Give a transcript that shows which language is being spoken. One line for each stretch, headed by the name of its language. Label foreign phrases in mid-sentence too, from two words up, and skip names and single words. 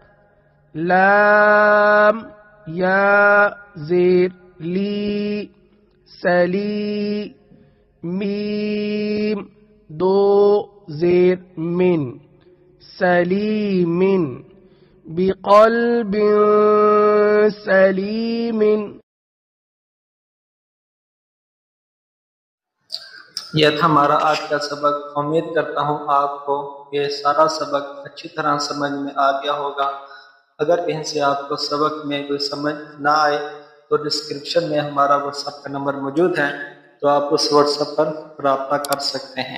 Urdu: لام یا زیر لی سلی میم دو زیر من سلیم
Arabic: بقلب سلیم.
Urdu: یہ تھا ہمارا آج کا سبق. امید کرتا ہوں آپ کو یہ سارا سبق اچھی طرح سمجھ میں آ گیا ہوگا. اگر کہیں سے آپ کو سبق میں کوئی سمجھ نہ آئے تو ڈسکرپشن میں ہمارا واٹس ایپ کا نمبر موجود ہے، تو آپ اس واٹس ایپ پر رابطہ کر سکتے ہیں.